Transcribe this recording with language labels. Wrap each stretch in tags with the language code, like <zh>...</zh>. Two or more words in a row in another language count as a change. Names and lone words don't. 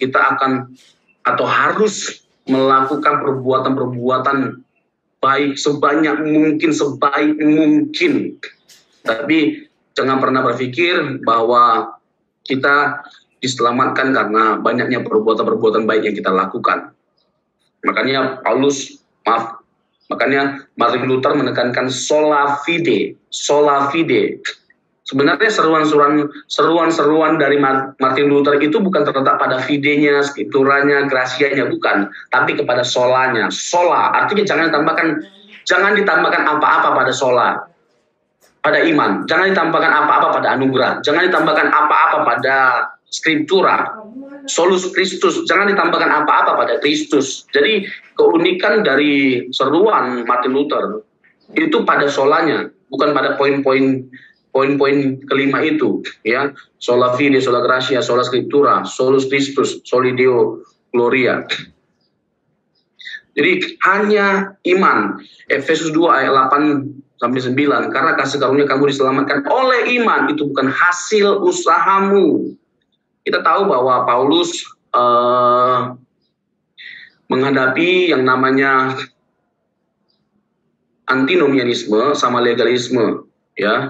<id>Kita akan atau harus melakukan perbuatan-perbuatan baik sebanyak mungkin, sebaik mungkin. Tapi jangan pernah berpikir bahwa kita diselamatkan karena banyaknya perbuatan-perbuatan baik yang kita lakukan. Makanya Martin Luther menekankan</id> <la>sola fide. Sola fide.</la> <id>Sebenarnya seruan-seruan dari Martin Luther itu bukan terletak pada fidenya, skripturanya, grasianya, bukan, tapi kepada solanya. Sola artinya jangan ditambahkan apa-apa pada sola. pada iman, jangan ditambahkan apa-apa pada anugerah, jangan ditambahkan apa-apa pada skriptura,</id> <la>solus Kristus,</la> <id>jangan ditambahkan apa-apa pada Kristus. Jadi keunikan dari seruan Martin Luther itu pada solanya, bukan pada poin-poin kelima itu, ya,</id> <la>sola fide, sola gratia, sola scriptura, solus Christus, soli Deo gloria.</la> <id>Jadi hanya iman. Efesus 2 ayat 8-9, karena kasih karunia kamu diselamatkan oleh iman, itu bukan hasil usahamu. Kita tahu bahwa Paulus menghadapi yang namanya antinomianisme sama legalisme, ya.</id>